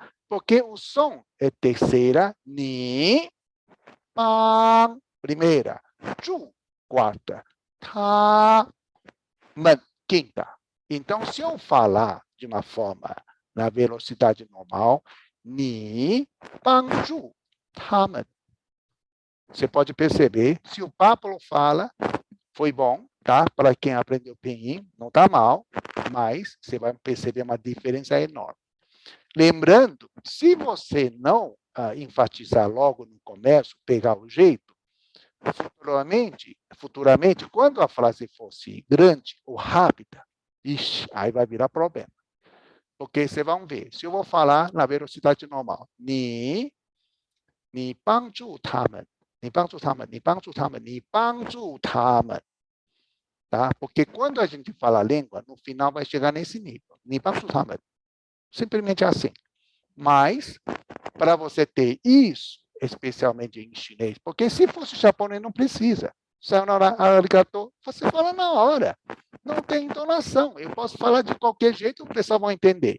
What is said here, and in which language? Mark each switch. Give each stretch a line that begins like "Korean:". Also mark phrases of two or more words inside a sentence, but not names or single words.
Portuguese: Porque o som é terceira, ni, pan, primeira, chu, quarta, 他们 quinta. Então, se eu falar de uma forma na velocidade normal,
Chinese: 你帮助他们.
Portuguese: Você pode perceber, se o Pablo fala, foi bom, tá? Para quem aprendeu pinyin, não está mal, mas você vai perceber uma diferença enorme. Lembrando, se você não enfatizar logo no começo, pegar o jeito, futuramente, quando a frase fosse grande ou rápida, aí vai virar problema. Porque vocês vão ver, se eu vou falar na velocidade normal,
Chinese: 你帮助他们, 你帮助他们, 你帮助他们, 你帮助他们.
Portuguese: Tá? Porque quando a gente fala a língua, no final vai chegar nesse nível.
Chinese: 你帮助他们.
Portuguese: Simplesmente assim. Mas, para você ter isso, especialmente em chinês, porque se fosse japonês, não precisa.
Japanese: Sayonara, arigato,
Portuguese: você fala na hora. Não tem entonação. Eu posso falar de qualquer jeito, o pessoal vai entender.